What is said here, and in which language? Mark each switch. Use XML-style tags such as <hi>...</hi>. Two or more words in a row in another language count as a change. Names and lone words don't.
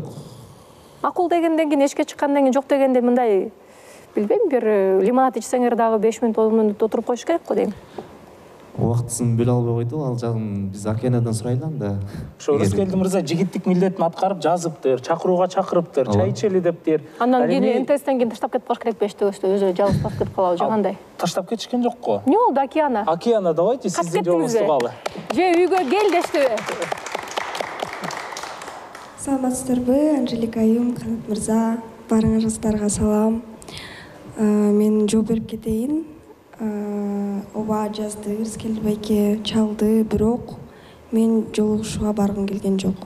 <ky>Макул дегенден кийин, эшикке чыккандан кийин жок дегенде мындай, билбейм, бир лимонад ичсеңер дагы 5 мүнөт, 10 мүнөт отуруп коюш керек го дейм. Убактысын бөлө албай койду, ал жагын биз Океанадан сурайлы анда. Ошо Рыскелди мырза жигиттик милдетин аткарып жазыптыр, чакырууга чакырыптыр, чай ичели дептир. Андан кийин НТСтен кийин таштап кетип калыш керек бештөөбүздү, өзү жалгыз басып кетип калабы же кандай? Таштап кетишкен жок го. Эмне болду Океана? Океана, давайте сиздин жообуңузду угалы. Же үйгө кел дештиби? Саламатсыздарбы, Анжелика айым, Канат мырза, баарыңыздарга салам. Мен жооп берип кетейин. Ооба, жазды, Рыскелди байке чалды, бирок мен жолугушууга баргым келген жок.</ky>